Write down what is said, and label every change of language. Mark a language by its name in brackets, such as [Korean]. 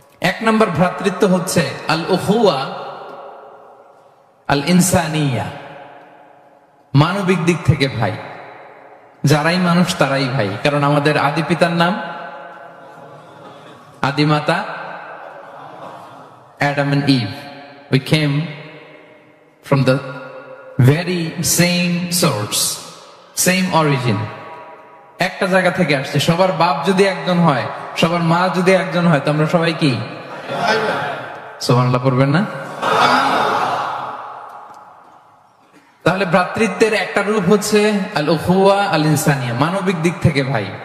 [Bangla] এক নম্বর ভ্রাতৃত্ব হচ্ছে আল উখুয়া আল ইনসানিয়া, মানবিক দিক থেকে ভাই। যারাই মানুষ তারাই ভাই, কারণ আমাদের আদি পিতার নাম, আদিমাতা Adam and Eve. [English] We came from the very same source, same origin. [Bangla] একটা জায়গা থেকে আসছে। সবার বাপ যদি একজন হয়, সবার মা যদি একজন হয়, তো আমরা সবাই কি? সুবহানাল্লাহ পড়বেন না? তাহলে ভ্রাতৃত্বের একটা রূপ হচ্ছে আল উখুয়া আল ইনসানিয়া, মানবিক দিক থেকে ভাই।